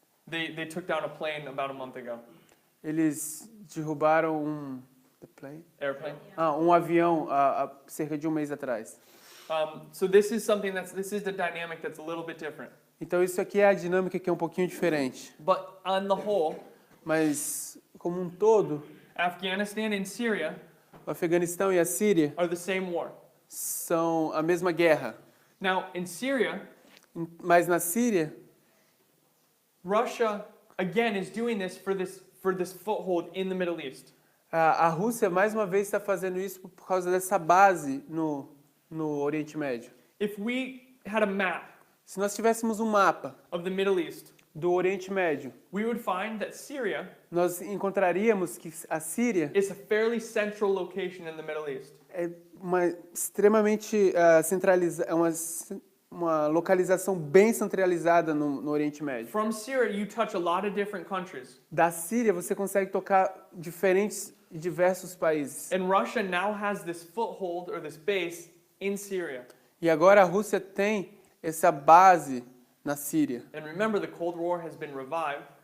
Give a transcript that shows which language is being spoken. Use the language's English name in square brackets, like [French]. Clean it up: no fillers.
[English] They took down a plane about a month ago. [Portuguese] Eles derrubaram [English] Airplane. [Portuguese] um avião há cerca de um mês atrás. [English] So this is the dynamic that's a little bit different. [Portuguese] Então isso aqui é a dinâmica que é um pouquinho diferente. [English] But on the whole, [Portuguese] Mas como um todo, [English] Afghanistan and Syria [Portuguese] o Afeganistão e a Síria [English] are the same war. [Portuguese] são a mesma guerra. [English] Now, in Syria, [Portuguese] Mas na Síria, [English] Russia again is doing this for this foothold in the Middle East. [Portuguese] a Rússia mais uma vez está fazendo isso por causa dessa base no Oriente Médio. [English] If we had a map [Portuguese] Se nós tivéssemos um mapa [English] of the Middle East, [Portuguese] do Oriente Médio, [English] we would find that Syria [Portuguese] nós encontraríamos que a Síria [English] is a fairly central location in the Middle East. [Portuguese] é uma extremamente centralizada, uma localização bem centralizada no Oriente Médio. [English] From Syria, you touch a lot of different countries. [Portuguese] Da Síria, você consegue tocar diversos países. [English] And Russia now has this foothold or this base in Syria. [Portuguese] E agora a Rússia tem essa base na Síria. [English] And remember, the Cold War has been revived.